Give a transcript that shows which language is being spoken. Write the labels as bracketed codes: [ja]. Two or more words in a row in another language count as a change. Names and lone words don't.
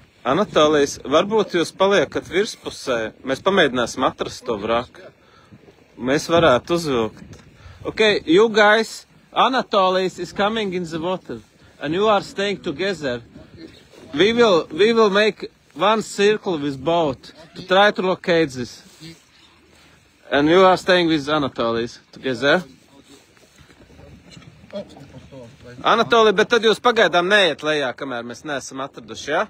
[lv] Anatolijas, varbūt jūs paliekat virspusē. Mēs pamēģināsim atrast to vraku. Mēs varētu uzvilkt. [en] Okay, you guys, Anatolijas is coming in the water. And you are staying together. We will make one circle with boat to try to locate this. And you are staying with Anatolijas together. [lv] Anatolija, bet tad jūs pagaidām neiet lejā, kamēr mēs neesam atraduši, ja?